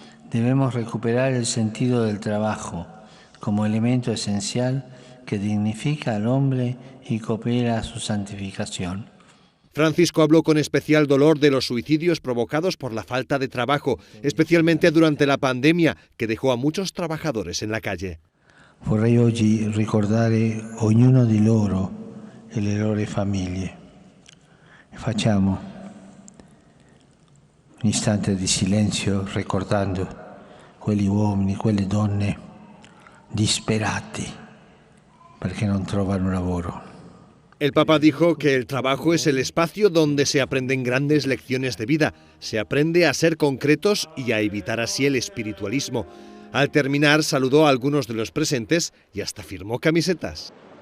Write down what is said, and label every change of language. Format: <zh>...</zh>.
<es>Debemos recuperar el sentido del trabajo como elemento esencial que dignifica al hombre y coopera a su santificación. Francisco habló con especial dolor de los suicidios provocados por la falta de trabajo, especialmente durante la pandemia, que dejó a muchos trabajadores en la calle.</es> <it>Vorrei oggi ricordare ognuno di loro e le loro famiglie. Facciamo un istante di silenzio ricordando quegli uomini, quelle donne disperati perché non trovano lavoro.</it> <es>El Papa dijo que el trabajo es el espacio donde se aprenden grandes lecciones de vida, se aprende a ser concretos y a evitar así el espiritualismo. Al terminar, saludó a algunos de los presentes y hasta firmó camisetas.</es>